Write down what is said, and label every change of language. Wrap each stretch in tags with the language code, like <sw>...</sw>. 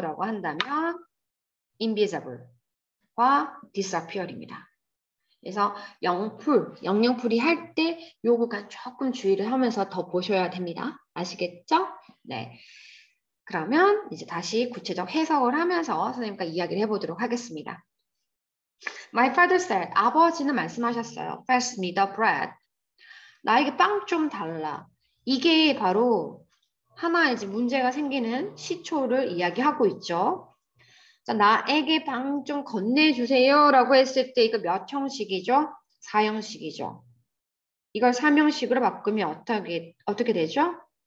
<ko>라고 한다면 invisible과 disappear입니다. 그래서 영영풀이 할 때 요 구간 조금 주의를 하면서 더 보셔야 됩니다. 아시겠죠? 네. 그러면 이제 다시 구체적 해석을 하면서 선생님과 이야기를 해보도록 하겠습니다.</ko> <en>My father said,</en> <ko>아버지는 말씀하셨어요.</ko> <en>Pass me the bread.</en> <ko>나에게 빵 좀 달라. 이게 바로 하나의 이제 문제가 생기는 시초를 이야기하고 있죠. 자, 나에게 빵 좀 건네주세요 라고 했을 때 이거 몇 형식이죠? 4형식이죠. 이걸 3형식으로 바꾸면 어떻게 되죠?</ko>